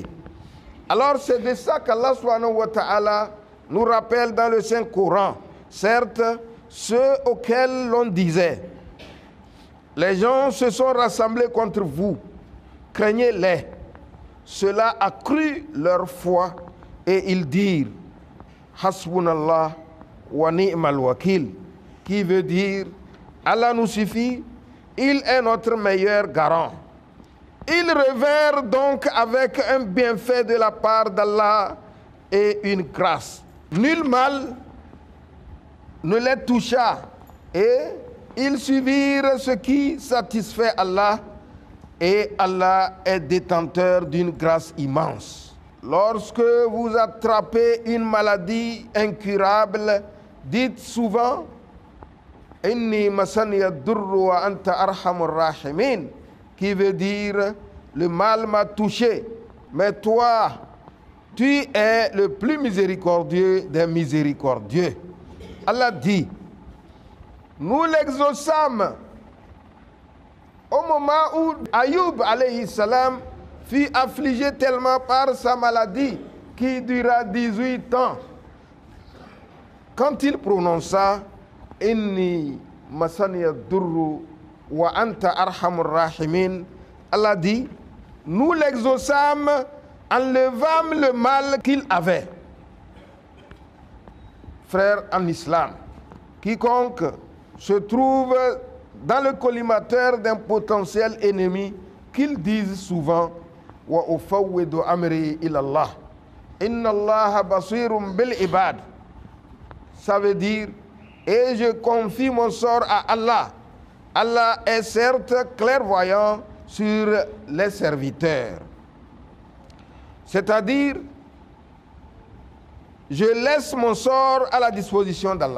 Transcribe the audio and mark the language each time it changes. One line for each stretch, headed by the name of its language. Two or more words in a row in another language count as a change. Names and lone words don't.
French: Alors c'est de ça qu'
Arabic: الله سبحانه وتعالى
French: nous rappelle dans le Saint-Coran. Certes, ceux auxquels l'on disait, les gens se sont rassemblés contre vous, craignez-les. Cela accrut leur foi et ils dirent,
Arabic: حسبنا الله ونعم الوكيل,
French: qui veut dire, Allah nous suffit, il est notre meilleur garant. Ils revinrent donc avec un bienfait de la part d'Allah et une grâce. Nul mal ne les toucha et ils suivirent ce qui satisfait Allah et Allah est détenteur d'une grâce immense. Lorsque vous attrapez une maladie incurable, dites souvent «
Arabic: أني مسني الضر وأنت أرحم الراحمين
French: » qui veut dire « Le mal m'a touché, mais toi, tu es le plus miséricordieux des miséricordieux. » Allah dit, nous l'exaucâmes au moment où Ayoub
Arabic: عليه السلام
French: fut affligé tellement par sa maladie qui dura 18 ans. Quand il prononça «
Arabic: أني مسني الضر وأنت أرحم الراحمين
French: », Allah dit, nous l'exaucâmes, enlevâmes le mal qu'il avait. Frères en islam, quiconque se trouve dans le collimateur d'un potentiel ennemi, qu'il dise souvent «
Arabic: وأفوض أمري إلى الله إن الله بصير بالعباد
French: » ça veut dire « Et je confie mon sort à Allah ». Allah est certes clairvoyant sur les serviteurs. C'est-à-dire, je laisse mon sort à la disposition d'Allah.